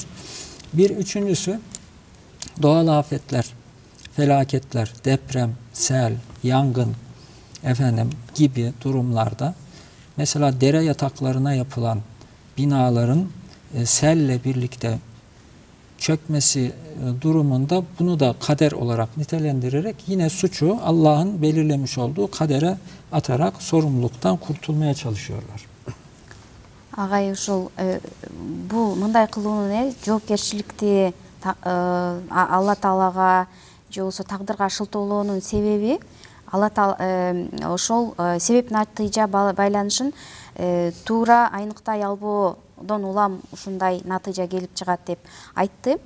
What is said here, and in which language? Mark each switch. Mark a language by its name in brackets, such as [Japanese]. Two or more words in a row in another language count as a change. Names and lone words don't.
[Turkish] Bir üçüncüsü, doğal afetler, felaketler, deprem, sel, yangın gibi durumlarda mesela dere yataklarına yapılan binaların selle birlikte çökmesi durumunda bunu da kader olarak nitelendirerek yine suçu Allah'ın belirlemiş olduğu kadere atarak sorumluluktan kurtulmaya çalışıyorlar. [Kyrgyz] Агай, ушул бул мындай кылуунун жоопкерчиликти Алла Таалага же болбосо тагдырга шылтоолоонун себеби Алла Таала ошол себеп натыйжа байланышын туура айныктай албоодон улам ушундай натыйжа келип чыгат деп айтты.